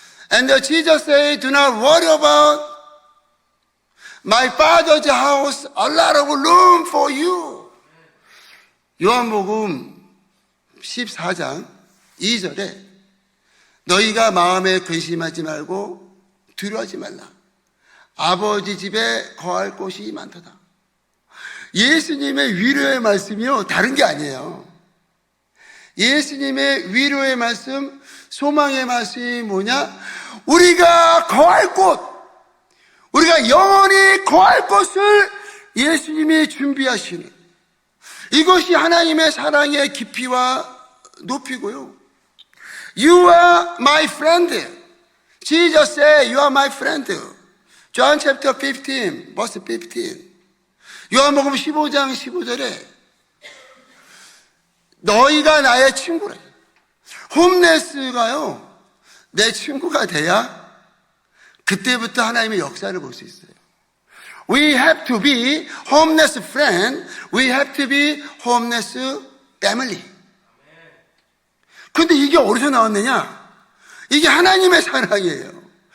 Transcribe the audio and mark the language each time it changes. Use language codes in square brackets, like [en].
[en] And Jesus said, do not worry about my father's house, a lot of room for you. [ko] 요한복음 14장 2절에 너희가 마음에 근심하지 말고 두려워하지 말라. 아버지 집에 거할 곳이 많도다. 예수님의 위로의 말씀이요, 다른 게 아니에요. 예수님의 위로의 말씀, 소망의 말씀이 뭐냐? 우리가 거할 곳, 우리가 영원히 거할 곳을 예수님이 준비하시는 이것이 하나님의 사랑의 깊이와 높이고요. [en] You are my friend. Jesus said, you are my friend. John chapter 15, verse 15. [ko] 요한복음 15장 15절에 너희가 나의 친구래. 홈리스가요, 내 친구가 돼야 그때부터 하나님의 역사를 볼 수 있어요. [en] We have to be homeless friend. We have to be homeless family. [ko] 근데 이게 어디서 나왔느냐? 이게 하나님의 사랑이에요.